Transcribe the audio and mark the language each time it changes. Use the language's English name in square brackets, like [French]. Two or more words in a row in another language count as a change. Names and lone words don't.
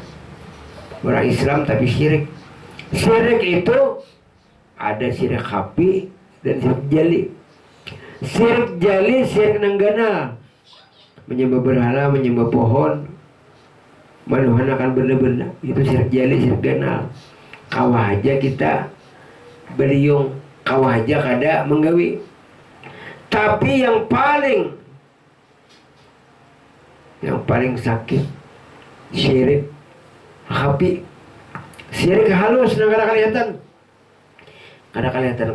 [Indonesian] Orang Islam tapi syirik. Syirik itu ada syirik khafi dan syirik jali. Syirik jali, syirik nanggana, menyembah berhala, menyembah pohon, menuhanakan benda-benda, itu syirik jali, [Banjar] syirik ganal. Kawah aja kita beriung, kawah aja kada menggawi. [Indonesian] Tapi yang paling sakit syirik khafi, syirik halus, nah kada kelihatan.